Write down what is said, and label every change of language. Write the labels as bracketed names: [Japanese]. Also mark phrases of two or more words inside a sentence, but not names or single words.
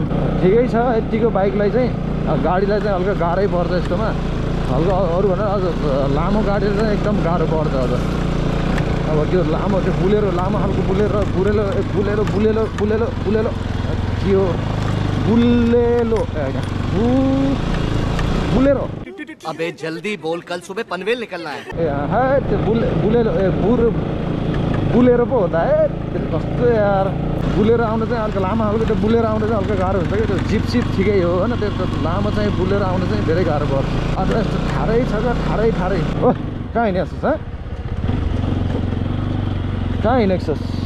[Nepali] ठिकै छ, यतिको बाइकलाई चाहिँ गाडीलाई चाहिँ हल्का गाह्रै पर्छ यस्तोमा। हल्का अरूभन्दा अझ लामो गाडीले चाहिँ एकदम गाह्रो पर्छ अझ। अब त्यो लामो त्यो बुलेरो लामो खालको बुलेरो के हो बुलेलो बुलेरो। [Hindi] अबे जल्दी बोल, कल सुबह पनवेल निकलना है। [Nepali] त्यो बुलेरो बुलेरो पो [Hindi] होता है [Nepali] कस्तो यार। बुलेरो आउनु चाहिँ हल्का लामो खालको त्यो बुलेरो आउनु चाहिँ हल्का गाह्रो हुन्छ कि त्यो जिप ठिकै हो होइन। त्यो लामो चाहिँ बुलेरो आउनु चाहिँ धेरै गाह्रो पर्छ। अन्त यस्तो ठाडै छ क्या ठाडै हो। कहाँ हिँडेको छ कहाँ हिँडेको छस्?